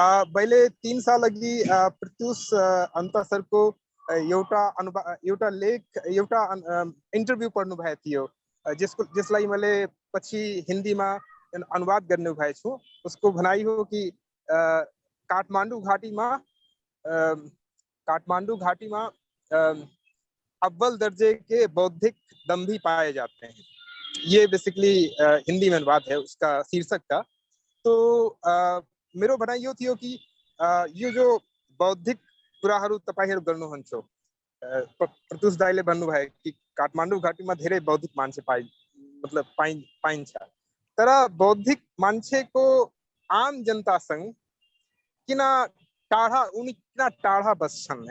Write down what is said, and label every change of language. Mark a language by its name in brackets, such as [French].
[Nepali] मैले 3 साल अघि प्रत्युष अन्तसरको एउटा लेख, एउटा इन्टरभ्यू पढ्नु भएको थियो, जसलाई मैले पछि हिन्दीमा अनुवाद गर्नु भएको छु। [Hindi] उसको भनाइ हो कि काठमांडू घाटी में अव्वल दर्जे के बौद्धिक दंभी पाए जाते हैं, ये बेसिकली हिंदी में अनुवाद है उसका शीर्षक का। [Nepali] तो मेरो भनाइ यो थियो कि यो जो बौद्धिक कुराहरू तपाईहरु गर्नुहुन्छ, प्रत्युष दाइले भन्नुभयो कि काठमाडौँ घाटी में धेरै बौद्धिक मान्छे पाइन्छ, तर बौद्धिक मान्छेको आम जनतासँग किन टाढा बस्छन्?